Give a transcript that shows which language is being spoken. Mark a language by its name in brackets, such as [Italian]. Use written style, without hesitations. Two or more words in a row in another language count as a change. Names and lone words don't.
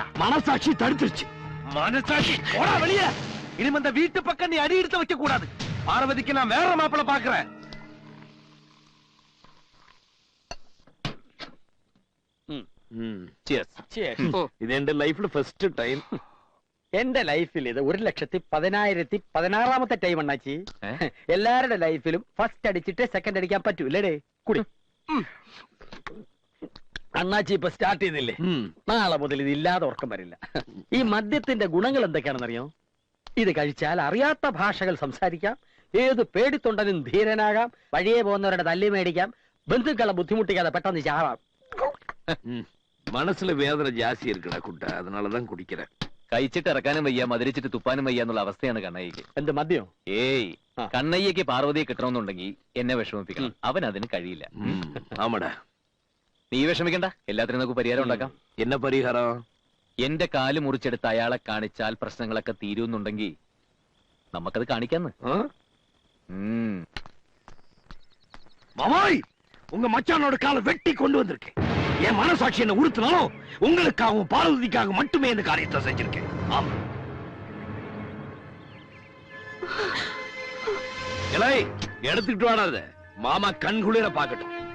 [Tamil] மனசாட்சி தடுத்துருச்சு. மனசாட்சி போடா வெளிய. இனிமே அந்த வீட்டு பக்கம் நீ அடி எடுத்து வைக்க கூடாது. பார்வதிக்கு நான் வேற மாப்பிள பாக்குறேன். இது என் லைஃப்ல [English] first time. [Malayalam] എന്റെ ലൈഫിൽ ഇത് 1,10,16,000ാമത്തെ ടൈം അണ്ണാച്ചി. എല്ലാരുടെ ലൈഫിലും ഫസ്റ്റ് അടിച്ചിട്ട് സെക്കൻഡ് അടിക്കാൻ പറ്റൂല്ലേ? കുടി. അണ്ണാച്ചി ഇപ്പൊ സ്റ്റാർട്ട് ചെയ്തില്ലേ? നാളെ മുതൽ ഇത് ഇല്ലാതെ ഉറക്കം വരില്ല. ഈ മദ്യത്തിന്റെ ഗുണങ്ങൾ എന്തൊക്കെയാണെന്നറിയോ? ഇത് കഴിച്ചാൽ അറിയാത്ത ഭാഷകൾ സംസാരിക്കാം, ഏത് പേടിത്തൊണ്ടനും ധീരനാകാം, വഴിയെ പോകുന്നവരുടെ തല്ലി മേടിക്കാം, ബന്ധുക്കളെ ബുദ്ധിമുട്ടിക്കാതെ പെട്ടെന്ന് ചാവാം. [Tamil] மனசுல வேதனை ஜாஸ்தி இருக்குடா குட்டா, அதனாலதான் குடிக்கிறேன். [Malayalam] കഴിച്ചിട്ട് ഇറക്കാനും വയ്യ, മധുരിച്ചിട്ട് തുപ്പാനും വയ്യ എന്നുള്ള അവസ്ഥയാണ് കണ്ണയ്യക്ക്. എന്ത് മദ്യം? ഏയ്, കണ്ണയ്യക്ക് പാർവതിയെ കിട്ടണമെന്നുണ്ടെങ്കിൽ എന്നെ വിഷമിപ്പിക്കണം. അവൻ അതിന് കഴിയില്ല. ആമടാ, നീ വിഷമിക്കണ്ട, എല്ലാത്തിനും നമുക്ക് പരിഹാരം ഉണ്ടാക്കാം. എന്ന പരിഹാരം? എന്റെ കാല് മുറിച്ചെടുത്ത് അയാളെ കാണിച്ചാൽ പ്രശ്നങ്ങളൊക്കെ തീരുന്നുണ്ടെങ്കിൽ നമുക്കത് കാണിക്കാന്ന്. [Tamil] மாமாய், உங்க மச்சானோட காலை வெட்டி கொண்டு வந்திருக்கேன். என் மனசாட்சி என்ன உறுத்தினாலும் உங்களுக்காகவும் பார்வதிக்காக மட்டுமே இந்த காரியத்தை செஞ்சிருக்கேன். ஆமா. இலை எடுத்துக்கிட்டு வாடாத, மாமா கண் குளிர பாக்கட்டும்.